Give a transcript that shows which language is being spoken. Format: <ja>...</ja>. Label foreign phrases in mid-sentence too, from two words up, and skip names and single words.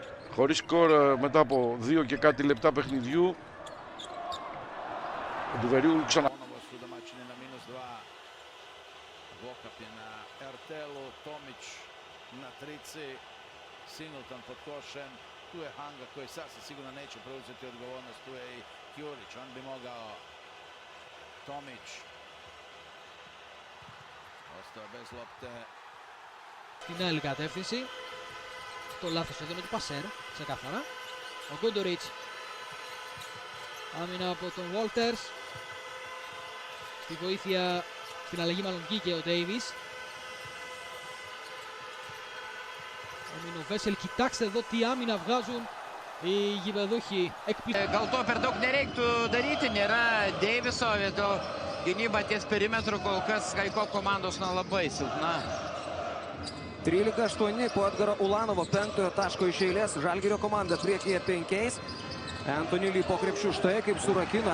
<el>Χωρίς σκορ μετά από 2 και κάτι λεπτά παιχνιδιού. Ο Ντουβερίου ξανά.</el> <hr>Su domaćini na -2. Vokap je na RTL-u, Tomić na trici, Singleton pod košem. Tu je Hanga koji sasvim sigurno neće preuzeti odgovornost, tu je i Kjurić, on bi mogao. Tomić ostao bez lopte.</hr> <el>Στην άλλη κατεύθυνση. Το λάθος εδώ με του Πασέρ, ξεκάθαρα. Ο Γκόντοριτς. Άμυνα από τον Walters. Στη βοήθεια, στην αλλαγή μάλλον βγήκε ο Ντέιβις. Ο Μινοβέσελ, κοιτάξτε εδώ τι άμυνα βγάζουν οι γηπεδούχοι.</el> <lt>Gal to per daug nereiktų daryti, nėra Deiviso, dėl gynyba ties perimetru kol kas Haiko komandos labai silpna. 13-8 po Edgaro Ulanovo 5-ojo taško iš eilės. Žalgirio komanda priekyje 5. Anthony Lee po krepšių štai kaip surakino.</lt>